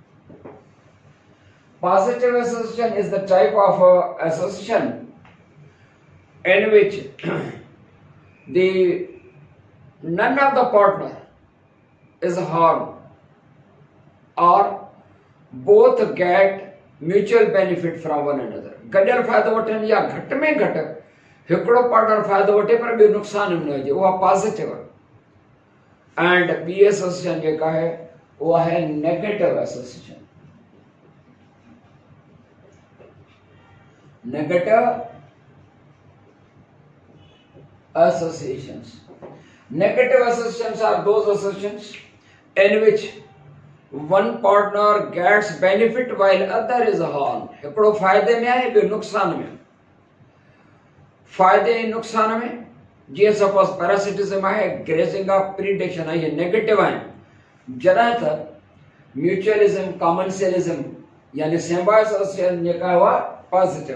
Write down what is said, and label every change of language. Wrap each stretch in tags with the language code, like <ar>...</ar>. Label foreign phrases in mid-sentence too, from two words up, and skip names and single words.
<en>Positive association is the type of association in which none of the partner is harmed or both get mutual benefit from one another.</en> <sd>गॾियल फ़ाइदो वठनि या घटि में घटि हिकिड़ो पार्टनर फ़ाइदो वठे पर ॿियो नुक़सान न हुजे, उहा पॉज़िटिव। एंड ॿी एसोसिएशन जेका आहे उहा आहे</sd> <en>negative association. negative associations. Negative associations are those associations in which one partner gets benefit while other is harmed.</en> <sd>हिकिड़ो फ़ाइदे में आहे, ॿियो नुक़सान में। फ़ाइदे ऐं नुक़सान में जीअं</sd> <en>suppose parasitism</en> <sd>आहे,</sd> <en>grazing of predation</en> <sd>आहे, इहे नेगेटिव आहिनि। जॾहिं त</sd> <en>mutualism, commensalism</en> <sd>यानी सिम्बायोसिस जेका आहे उहा पॉज़िटिव।</sd>